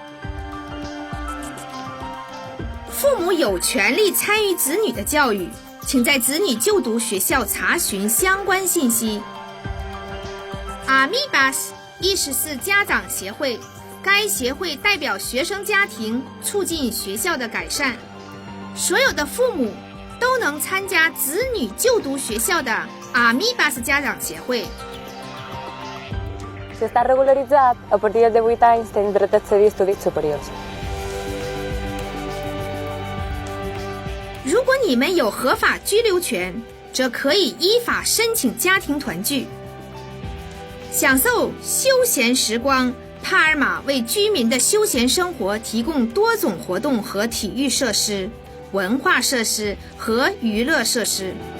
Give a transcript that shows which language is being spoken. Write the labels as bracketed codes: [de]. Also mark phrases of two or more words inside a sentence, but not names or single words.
[zh] 父母有权利参与子女的教育，请在子女就读学校查询相关信息。Amibas 意思是家长协会，该协会代表学生家庭，促进学校的改善。所有的父母都能参加子女就读学校的 Amibas 家长协会。 [ca] Si està regularitzat, a partir de 18 anys tens dret a accedir a estudis superiors. [zh] 如果你们有合法居留权，则可以依法申请家庭团聚，享受休闲时光。帕尔马为居民的休闲生活提供多种活动和体育设施、文化设施和娱乐设施。